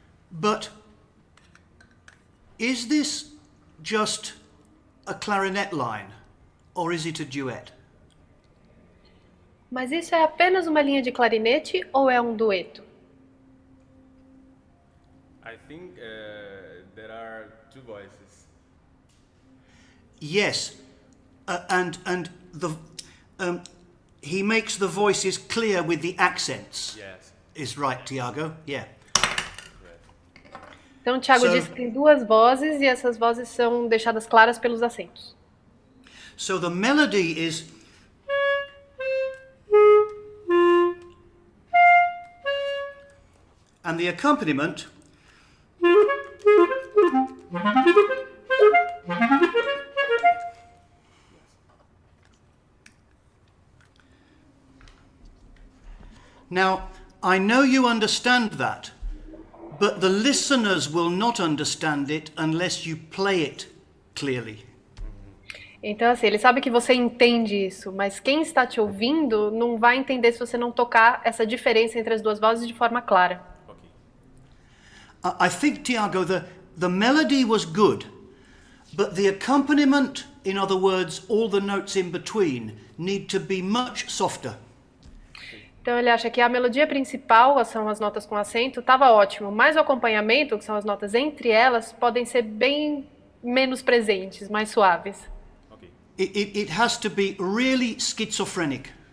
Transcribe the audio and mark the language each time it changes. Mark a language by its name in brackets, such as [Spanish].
[English] But is this just a clarinet line, or is it a duet? [Portuguese] Mas isso é apenas uma linha de clarinete ou é um dueto? [English] I think there are two voices. Yes, and the he makes the voices clear with the accents. Yes. Is right, Tiago? Yeah. [Portuguese] Então, o Thiago [English] So- [Portuguese] disse que tem duas vozes e essas vozes são deixadas claras pelos acentos. [English] So the melody is. And the accompaniment. Now, I know you understand that, but the listeners will not understand it unless you play it clearly. [Portuguese] Então, assim, ele sabe que você entende isso, mas quem está te ouvindo não vai entender se você não tocar essa diferença entre as duas vozes de forma clara. [English] Ok. I think, Tiago, the melody was good, But the accompaniment, in other words, all the notes in between, need to be much softer. [Portuguese] Então ele acha que a melodia principal, são as notas com acento, estava ótimo, mas o acompanhamento, que são as notas entre elas, podem ser bem menos presentes, mais suaves. [English] Okay. It has to be really schizophrenic.